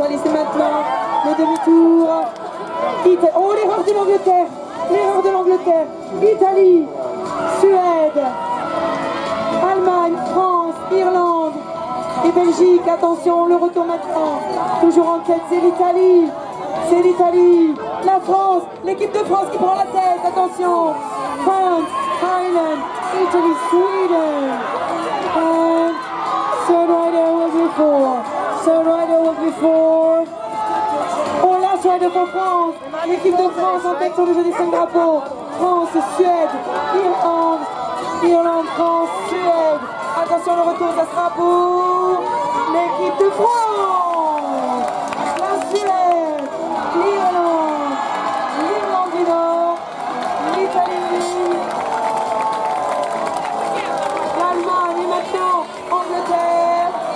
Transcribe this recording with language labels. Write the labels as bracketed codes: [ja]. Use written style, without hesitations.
[fr] Allez, c'est maintenant le demi-tour. Oh, l'erreur de l'Angleterre. L'erreur de l'Angleterre. Italie, Suède, Allemagne, France, Irlande et Belgique. Attention, le retour maintenant. Toujours en tête, c'est l'Italie. C'est l'Italie. La France, l'équipe de France qui prend la tête. Attention. [en] France, Ireland, Italy, Sweden. And third rider was before. Third rider was before. Oh, last rider for France. [fr] L'équipe de France en tête sur le jeu des 5 drapeaux. France, Suède, Irlande, Irlande, France, Suède. Attention, le retour, ça sera pour l'équipe de France. La Suède, l'Irlande, l'Irlande du Nord, l'Italie, l'Allemagne et maintenant Angleterre.